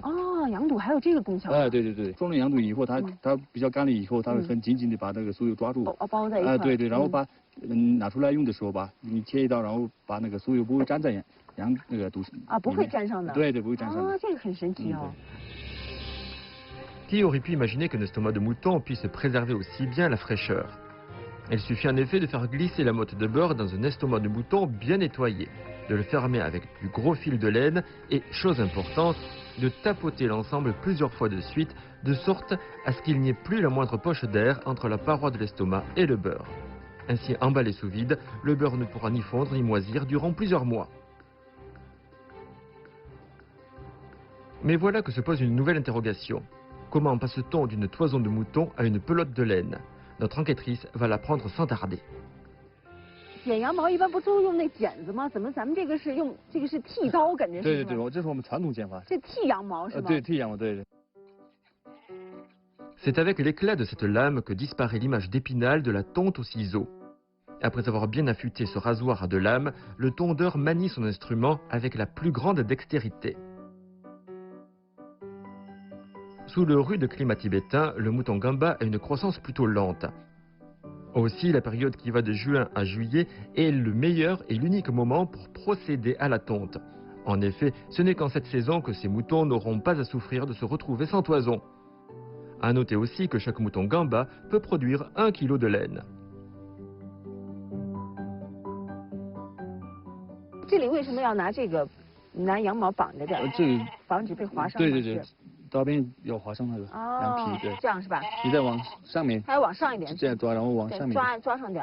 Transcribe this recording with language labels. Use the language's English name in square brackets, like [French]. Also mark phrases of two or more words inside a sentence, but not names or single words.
[Chinese] 哦，羊肚还有这个功效。对对对，装了羊肚以后，它比较干了以后，它会很紧紧的把那个酥油抓住。包在一块。对对，然后把拿出来用的时候吧，你切一刀，然后把那个酥油不会粘在羊那个肚啊，不会粘上的。对对，不会粘上的。啊，这个很神奇哦。 [French] Qui aurait pu imaginer qu'un estomac de mouton puisse préserver aussi bien la fraîcheur? Il suffit en effet de faire glisser la motte de beurre dans un estomac de mouton bien nettoyé, de le fermer avec du gros fil de laine et, chose importante, de tapoter l'ensemble plusieurs fois de suite, de sorte à ce qu'il n'y ait plus la moindre poche d'air entre la paroi de l'estomac et le beurre. Ainsi emballé sous vide, le beurre ne pourra ni fondre ni moisir durant plusieurs mois. Mais voilà que se pose une nouvelle interrogation. Comment passe-t-on d'une toison de mouton à une pelote de laine? Notre enquêtrice va l'apprendre sans tarder. [Chinese] 剪羊毛一般不都用那剪子吗？怎么咱们这个是用这个是剃刀，感觉是？对对对，这是我们传统剪法。这剃羊毛是吗？对，剃羊毛，对。 [French] C'est avec l'éclat de cette lame que disparaît l'image d'Épinal de la tonte au ciseau. Après avoir bien affûté ce rasoir à deux lames, le tondeur manie son instrument avec la plus grande dextérité. Sous le rude climat tibétain, le mouton gamba a une croissance plutôt lente. Aussi, la période qui va de juin à juillet est le meilleur et l'unique moment pour procéder à la tonte. En effet, ce n'est qu'en cette saison que ces moutons n'auront pas à souffrir de se retrouver sans toison. À noter aussi que chaque mouton gamba peut produire 1 kg de laine. [Chinese] 这里为什么要拿拿羊毛绑着点？防止被划伤。对对对。刀边要划伤那个羊皮，对，这样是吧？你再往上面，还要往上一点，这样抓，然后往上面抓上点。